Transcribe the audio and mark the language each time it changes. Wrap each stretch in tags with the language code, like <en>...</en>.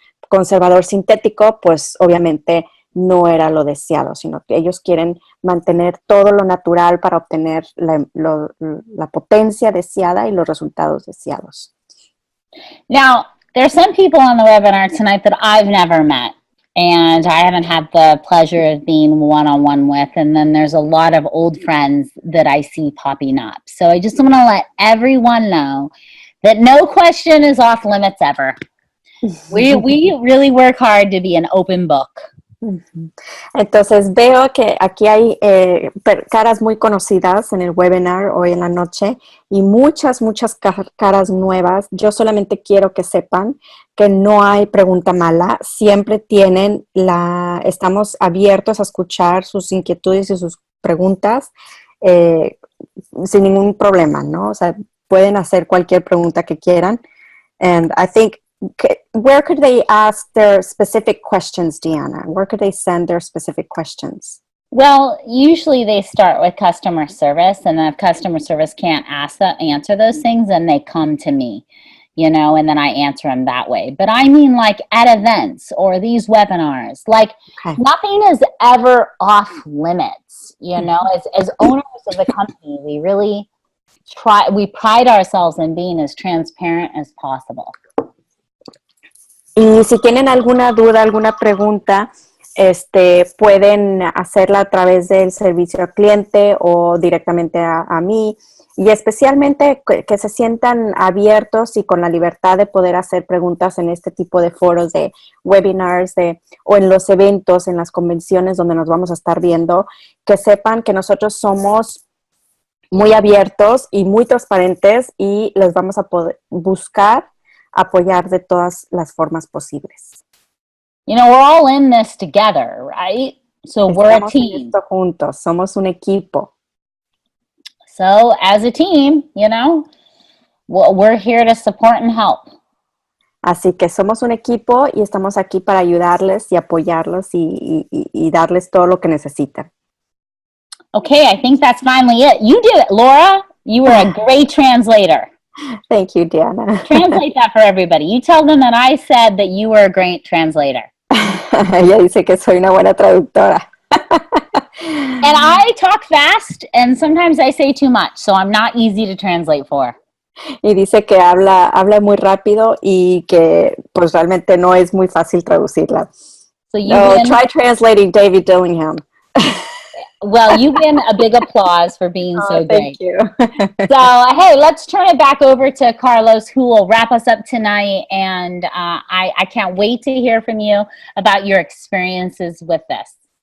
<es>conservador sintético, pues obviamente no era lo deseado, sino que ellos quieren mantener todo lo natural para obtener la potencia deseada y los resultados deseados.</es> <en>Now, there's some people on the webinar tonight that I've never met, and I haven't had the pleasure of being one-on-one with, and then there's a lot of old friends that I see popping up. So I just want to let everyone know that no question is off limits ever. We really work hard to be an open book.</en> <es>Entonces veo que aquí hay caras muy conocidas en el webinar hoy en la noche y muchas caras nuevas. Yo solamente quiero que sepan que no hay pregunta mala. Siempre estamos abiertos a escuchar sus inquietudes y sus preguntas sin ningún problema, ¿no? O sea, pueden hacer cualquier pregunta que quieran.</es> <en>And I think, where could they ask their specific questions, Deanna? Where could they send their specific questions? Well, usually they start with customer service, and then if customer service can't answer those things, then they come to me, and then I answer them that way. But I mean, like at events or these webinars, like nothing is ever off limits, as owners of the company, we pride ourselves in being as transparent as possible.</en> <es>Y si tienen alguna duda, alguna pregunta, pueden hacerla a través del servicio al cliente o directamente a mí. Y especialmente que se sientan abiertos y con la libertad de poder hacer preguntas en este tipo de foros, de webinars, o en los eventos, en las convenciones donde nos vamos a estar viendo, que sepan que nosotros somos muy abiertos y muy transparentes y les vamos a poder buscar apoyar de todas las formas posibles.</es> <en>We're all in this together, right? So we're a team.</en> <es>En esto juntos, somos un equipo.</es> <en>So as a team, we're here to support and help.</en> <es>Así que somos un equipo y estamos aquí para ayudarles y apoyarlos y darles todo lo que necesitan.</es> <en>Okay, I think that's finally it. You did it, Laura. You were a great translator. Thank you, Deanna. Translate that for everybody. You tell them that I said that you were a great translator.</en> <es>Ella dice que soy una buena traductora.</es> <en>And I talk fast, and sometimes I say too much, so I'm not easy to translate for.</en> <es>Y dice que habla muy rápido y que pues realmente no es muy fácil traducirla.</es> <en>So try translating David Dillingham. Well, you win a big applause for being so great. Thank you. So, hey, let's turn it back over to Carlos, who will wrap us up tonight. And I can't wait to hear from you about your experiences with this.</en>